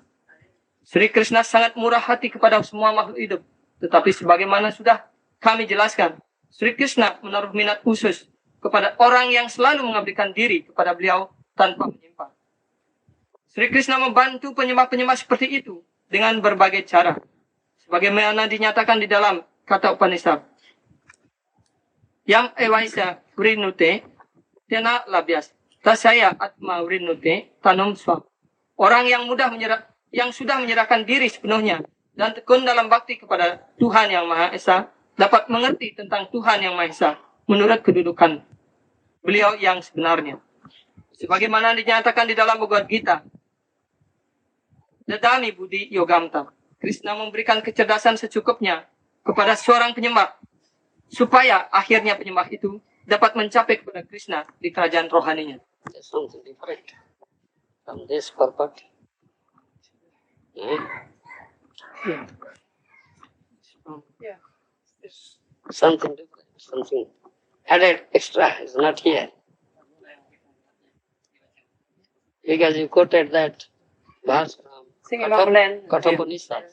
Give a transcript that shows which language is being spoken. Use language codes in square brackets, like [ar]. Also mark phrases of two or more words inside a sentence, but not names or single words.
[id] Sri Krishna sangat murah hati kepada semua makhluk hidup, tetapi sebagaimana sudah kami jelaskan, Sri Krishna menaruh minat khusus kepada orang yang selalu mengabdikan diri kepada beliau tanpa menyimpang. Sri Krishna membantu penyembah-penyembah seperti itu dengan berbagai cara, sebagaimana dinyatakan di dalam kata Upanishad. [sa] यम् एवैष वृणुते तेन लभ्यस् तस्य आत्मा वृणुते तनूम् स्वाम्. [id] Orang yang sudah menyerahkan diri sepenuhnya dan tekun dalam bakti kepada Tuhan Yang Maha Esa dapat mengerti tentang Tuhan Yang Maha Esa menurut kedudukan beliau yang sebenarnya. Sebagaimana dinyatakan di dalam Bhagavad Gita, [sa] ददामि बुद्धि योगंतम्, [id] Krishna memberikan kecerdasan secukupnya kepada seorang penyembah, supaya akhirnya penyembah itu dapat mencapai kepada Krishna di kerajaan rohaninya. [en] There's something different from this purport. Yeah. Something different, something added extra is not here. Because you quoted that verse from Kathopanishad.